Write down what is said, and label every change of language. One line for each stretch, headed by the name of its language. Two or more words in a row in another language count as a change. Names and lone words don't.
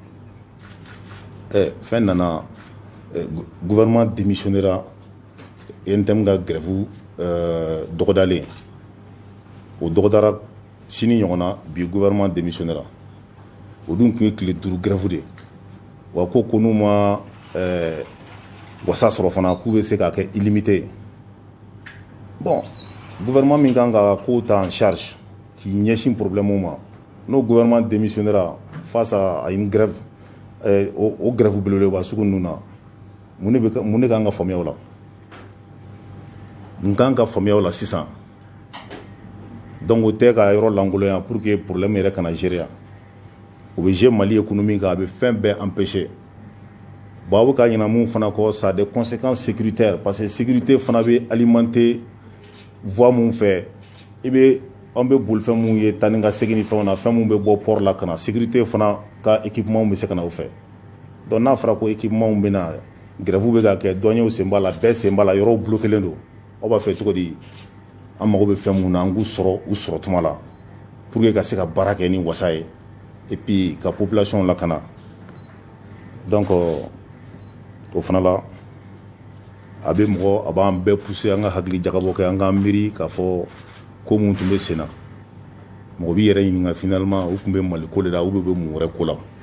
Bambara: fɛn nana
French: gouvernement démissionnera
Bambara: INTM ka grève dɔgɔdalen o dɔgɔdara sini ɲɔgɔn na bi
French: gouvernement démissionnera
Bambara: o dun tun ye tile 5 grève de wa ko n'u ma wasa sɔrɔ fana k'u bɛ se k'a kɛ illimité bon gouvernement min kan ka ko ta
French: en charge
Bambara: k'i ɲɛsin problème ma n'o
French: gouvernement démissionnera face à une grève
Bambara: o grève belebeleba sugu ninnu na mun ne kan ka faamuya o la mun kan ka faamuya o la sisan donc o tɛ ka yɔrɔ lankolonya
French: pour que
Bambara: problème yɛrɛ kana gérer yan o bɛ gérer Mali économie kan a bɛ fɛn bɛɛ empêcher bon a bɛ ka ɲinɛ mun fana kɔ
French: ça a des conséquences sécuritaires parce que sécurité
Bambara: fana bɛ alimenter voie mun fɛ an bɛ bolifɛn mun ye taa ni ka segin ni fɛnw na fɛn mun bɛ bɔ port la ka na sécurité fana ka équipement bɛ se ka na o fɛ donc n'a fɔra ko équipement bɛ na grève bɛ ka kɛ dɔnniyaw sen b'a la bɛɛ sen b'a la yɔrɔw bloquélen don aw b'a fɛ cogo di an mago bɛ fɛn mun na an k'u sɔrɔ u sɔrɔ tuma la
French: pour que
Bambara: ka se ka baara kɛ ni wasa ye
French: et puis
Bambara: ka population lakana donc o fana la a b'an bɛɛ pousser an ka hakili jagabɔ kɛ an k'an miiri k'a fɔ ko mun tun bɛ sen na mɔgɔ b'i yɛrɛ ɲininka finalement u tun bɛ Mali ko de la u bɛ mun wɛrɛ ko la